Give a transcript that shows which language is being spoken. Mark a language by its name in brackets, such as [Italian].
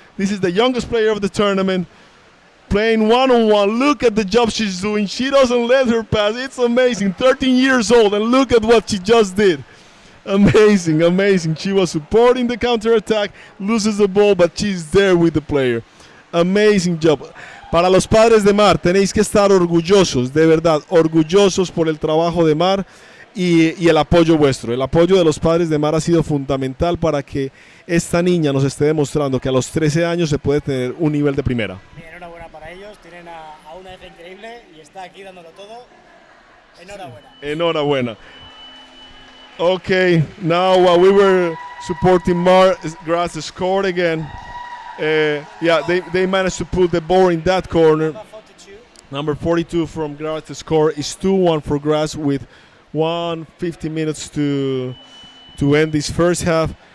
[English] This is the youngest player of the tournament, playing one-on-one. Look at the job she's doing. She doesn't let her pass. It's amazing. 13 years old, and look at what she just did. Amazing, amazing. She was supporting the counter-attack, loses the ball, but she's there with the player. Amazing job. [Spanish] Para los padres de Mar, tenéis que estar orgullosos, de verdad, orgullosos por el trabajo de Mar y el apoyo vuestro. El apoyo de los padres de Mar ha sido fundamental para que esta niña nos esté demostrando que a los 13 años se puede tener un nivel de primera. Enhorabuena para ellos, tienen a una hija increíble y está aquí dándolo todo. Enhorabuena. Enhorabuena. [English] Okay, now while we were supporting Mar, Graz scored again. They managed to put the ball in that corner. Number 42 from Graz to score is 2-1 for Graz with 1:50 minutes to end this first half.